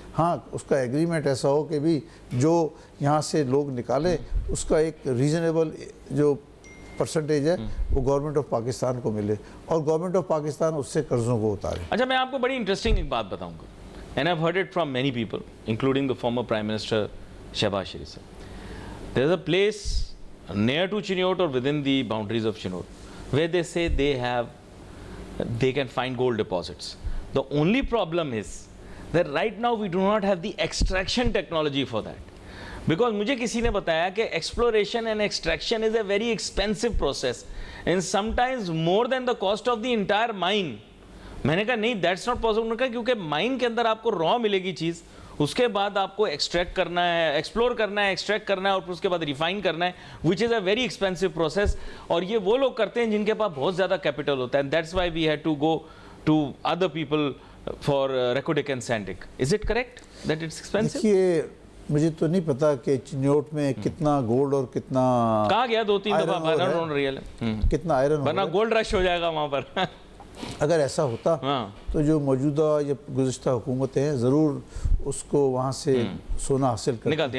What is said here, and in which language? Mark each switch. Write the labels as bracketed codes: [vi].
[ur] ہاں, اس کا ایگریمنٹ ایسا ہو کہ بھی جو یہاں سے لوگ نکالے اس کا ایک ریزنیبل جو پرسنٹیج ہے وہ گورنمنٹ آف پاکستان کو ملے, اور گورنمنٹ آف پاکستان اس سے قرضوں کو اتارے. اچھا, میں آپ کو بڑی انٹرسٹنگ ایک بات بتاؤں گا, [en] And I have heard it from many people including the former prime minister Shehbaz Sharif صاحب. There is a place near to Chinot or within the boundaries of Chinot where they say they can find gold deposits. The only problem is that right now we do not have the extraction technology for that. Because [ur] مجھے کسی نے بتایا کہ [en] exploration and extraction is a very expensive process and sometimes more than the cost of the entire mine. [ur] میں نے کہا نہیں, [en] that's not possible. [ur] کیونکہ مائن کے اندر آپ کو را ملے گی چیز, اس کے بعد آپ کو ایکسٹریکٹ کرنا ہے, ایکسپلور کرنا ہے, ایکسٹریکٹ کرنا ہے, اور پھر اس کے بعد ریفائن کرنا ہے, [en] which is a very expensive process. [ur] اور یہ وہ لوگ کرتے ہیں جن کے پاس بہت زیادہ کیپٹل ہوتا ہے, [en] and that's why we had to go to other people for Reko Diq and Sand Diq. Is it correct that it's expensive? [ur] دیکھیے, مجھے تو نہیں پتا کہ چنوٹ میں کتنا گولڈ اور کتنا کہا گیا 2-3 دفعہ ریئل کتنا آئرن, ورنہ گولڈ رش ہو جائے گا وہاں پر. اگر ایسا ہوتا تو جو موجودہ یا گزشتہ حکومتیں ہیں ضرور اس کو وہاں سے سونا حاصل کرتی،